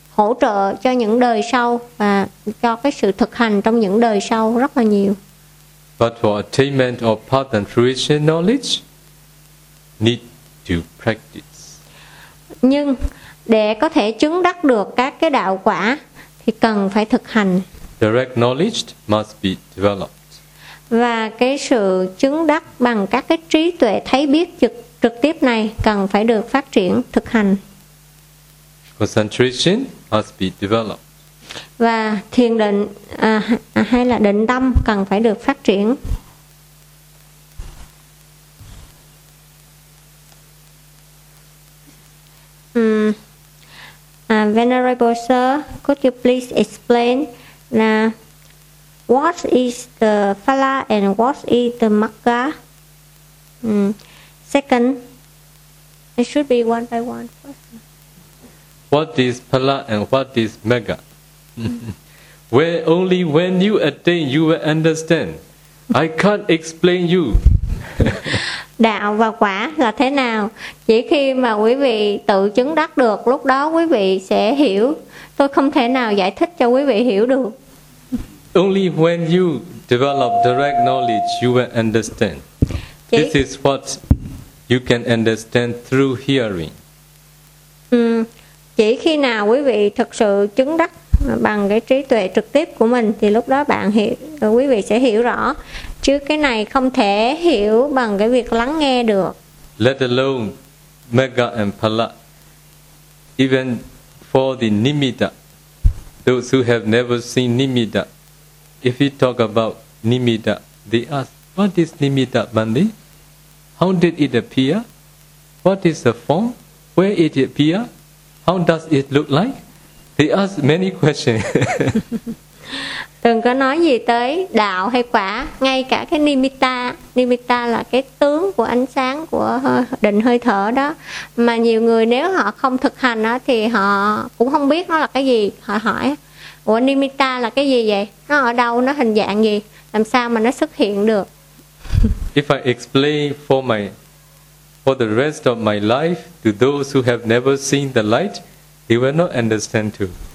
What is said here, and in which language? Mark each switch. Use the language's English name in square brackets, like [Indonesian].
[Vietnamese] hỗ trợ cho những đời sau và cho cái sự thực hành trong những đời sau rất là nhiều. [English] But for attainment of path and fruition knowledge, need to practice. [Vietnamese] Nhưng để có thể chứng đắc được các cái đạo quả thì cần phải thực hành. [English] Direct knowledge must be developed. [Vietnamese] Và cái sự chứng đắc bằng các cái trí tuệ thấy biết trực tiếp này cần phải được phát triển, thực hành. [English] Concentration must be developed. [Vietnamese] Và thiền định hay là định tâm cần phải được phát triển. [English] Venerable sir, could you please explain what is the phala and what is the magga? Second, it should be one by one. What is phala and what is magga? Where only when you attain you will understand. I can't explain you. [Vietnamese] Đạo và quả là thế nào? Chỉ khi mà quý vị tự chứng đắc được, lúc đó quý vị sẽ hiểu. Tôi không thể nào giải thích cho quý vị hiểu được. [English] Only when you develop direct knowledge you will understand. This is what you can understand through hearing. [Vietnamese] Chỉ khi nào quý vị thực sự chứng đắc bằng cái trí tuệ trực tiếp của mình thì lúc đó bạn hiểu, quý vị sẽ hiểu rõ, chứ cái này không thể hiểu bằng cái việc lắng nghe được. [English] Let alone magga and phala, even for the nimitta, those who have never seen nimitta, if we talk about nimitta, they ask, what is nimitta, Bandhi? How did it appear? What is the form? Where it appear? How does it look like? They ask many questions. [Vietnamese] Từng có nói gì tới đạo hay quả, ngay cả cái nimitta, nimitta là cái tướng của ánh sáng của định hơi thở đó, mà nhiều người nếu họ không thực hành đó thì họ cũng không biết nó là cái gì. Họ hỏi, ủa nimitta là cái gì vậy? Nó ở đâu? Nó hình dạng gì? Làm sao mà nó xuất hiện được? [English] If I explain for the rest of my life to those who have never seen the light, they will not understand too.